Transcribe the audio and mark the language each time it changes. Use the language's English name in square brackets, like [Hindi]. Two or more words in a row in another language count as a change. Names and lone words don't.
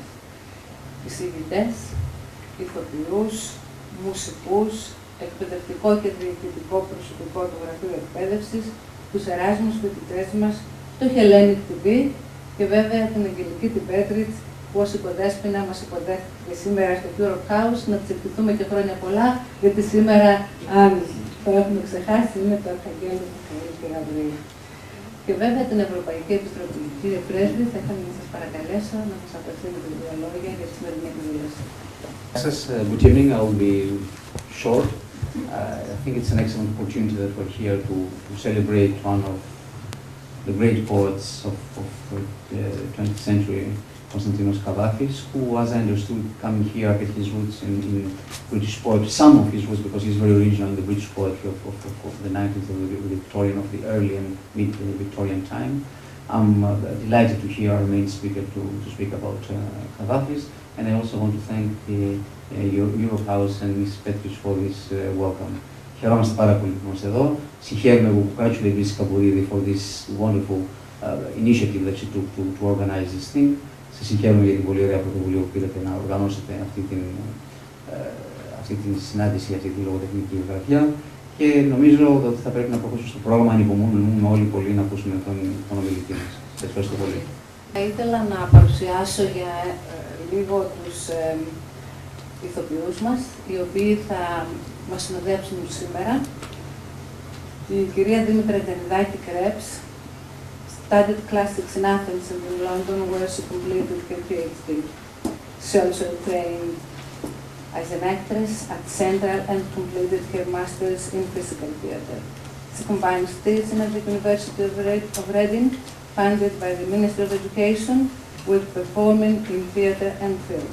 [Greek] Εισηγητές, ηθοποιούς, μουσικούς, εκπαιδευτικό και διοικητικό προσωπικό του Γραφείου Εκπαίδευσης, τους εράσμους φοιτητές μας, το Hellenic TV και βέβαια την Αγγελική την Πέτριτς, που ως υποδέσποινα μας υποδέχθηκε σήμερα στο Europe House. Να της ευχηθούμε και χρόνια πολλά, γιατί σήμερα, αν το έχουμε ξεχάσει, είναι το Αρχαγγέλιο Μιχαήλ και Γαβρίλ. Και βέβαια την Ευρωπαϊκή Επιτροπή. Κύριε Πρέσβη, θα ήθελα να σας παρακαλέσω να μας απευθύνετε δύο λόγια για τη σημερινή εκδήλωση. [English] Good evening. I will be short. I think it's an excellent opportunity that we're here to celebrate one of the great poets of the 20th century, Kωνσταντίνος Καβάφη, who, as I understood, coming here, had his roots in British poetry, some of his roots, because he's very original in the British poetry of the 19th, of the Victorian, of the early and mid-Victorian time. I'm delighted to hear our main speaker to speak about Kavafis, and I also want to thank the Europe House and Ms. Petris for this welcome. [Greek] Χαιρόμαστε πάρα πολύ που είμαστε εδώ. Συγχαίρουμε, [English] we congratulate Ms. Καμπουρίδου for this wonderful initiative that she took to organize this thing. [Greek] Σας συγχαίρουμε για την πολύ ωραία πρωτοβουλία που πήρατε να οργανώσετε αυτή την συνάντηση, αυτή τη λογοτεχνική γραφεία. Και νομίζω ότι θα πρέπει να προχωρήσουμε στο πρόγραμμα. Ανυπομονούμε όλοι πολύ να ακούσουμε τον ομιλητή μας. Σας ευχαριστώ πολύ. Θα ήθελα να παρουσιάσω για λίγο τους ηθοποιούς μας, οι οποίοι θα μας συνοδεύσουν σήμερα. Η κυρία Δήμητρα Τζανιδάκη Κρέψ [English] studied classics in Athens and in London, where she completed her PhD. She also trained as an actress at Central and completed her master's in physical theatre. She combines teaching at the University of Reading, funded by the Ministry of Education, with performing in theatre and film.